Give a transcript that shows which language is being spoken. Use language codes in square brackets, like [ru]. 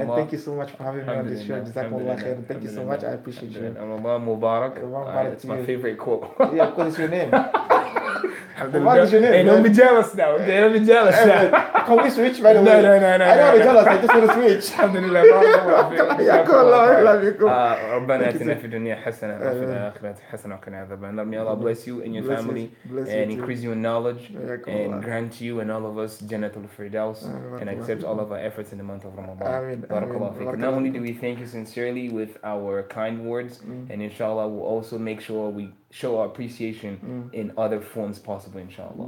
[en] And thank you so much for having me on this show. Jazakumullah khairan. Thank you so much. I appreciate you. Ramadan Mubarak. It's my favorite quote. Yeah, of course, it's your name. What is your name? Hey, don't be jealous now. Don't be jealous now. Can we switch, by the way? No. I don't want to jealous. I just want to switch. Alhamdulillah. [ar] ربنا آتنا في الدنيا حسنة وفي الآخرة حسنة وقنا عذاب النار. [en] May Allah bless you and your family and increase you in knowledge and grant you and all of us Jannatul Firdaus and accept all of our efforts in the month of Ramadan. Barakallahu feek. Not only do we thank you sincerely with our kind words, and inshallah we'll also make sure we show our appreciation in other forms possible, inshallah.